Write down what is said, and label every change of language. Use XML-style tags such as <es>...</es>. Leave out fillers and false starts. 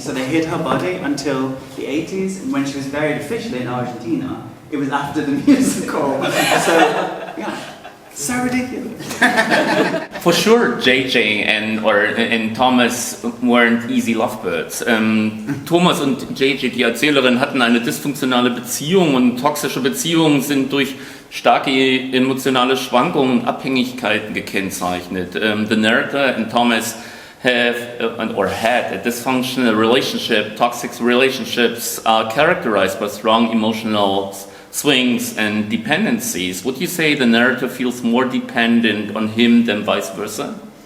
<en>So they hid her body until the 80s, and when she was buried officially in Argentina, it was after the musical. So, yeah. So ridiculous. For sure, JJ and Thomas weren't easy lovebirds.</en> <de>Thomas und JJ, die Erzählerin, hatten eine dysfunktionale Beziehung und toxische Beziehungen sind durch starke emotionale Schwankungen und Abhängigkeiten gekennzeichnet.</de> <en>The narrator and Thomas have or had a dysfunctional relationship. Toxic relationships are characterized by strong emotional swings and dependencies. Would you say the narrator feels more dependent on him than vice versa?</en>